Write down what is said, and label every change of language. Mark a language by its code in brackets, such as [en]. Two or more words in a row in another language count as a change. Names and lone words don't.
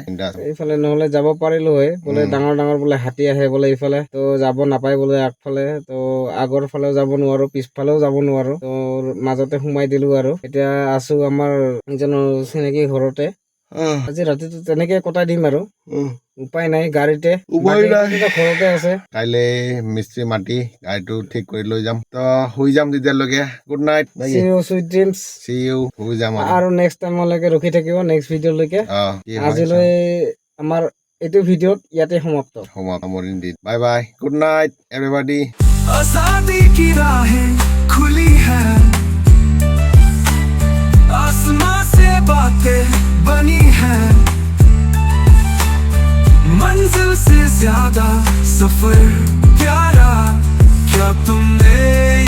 [as] এইফালে নহলে যাব পাৰিলো হয় বোলে ডাঙৰ বোলে হাতী আহে বোলে এইফালে তো যাব নাপায় বোলে আগফালে তো আগৰ ফালেও যাব নোৱাৰো পিছফালেও যাব নোৱাৰো তো মাজতে সোমাই দিলো আৰু এতিয়া আছো আমাৰ চিনাকি ঘৰতে আজি ৰাতিটো তেনেকে কটাই দিম আৰু উপায় নাই গাড়ীতে উপায় নাই। বাকীকেইটা ঘৰতে আছে কাইলৈ মিস্ত্ৰী মাতি গাড়ীটো ঠিক কৰি লৈ যাম তো শুই যাম তেতিয়ালৈকে [en] good night See you, sweet dreams. see you [as] শুই যাম আৰু [en] next timeলৈকে [as] ৰখি থাকিব [en] next videoলৈকে [as] কি হয় আজিলৈ আমাৰ এইটো ভিডিঅ'ত ইয়াতে সমাপ্ত সামৰিন দিন [en] bye bye good night everybody [hi] आजादी की राहें खुली हैं आसमां से बातें बनी हैं मंजिल से ज्यादा सफर प्यारा क्या तुमने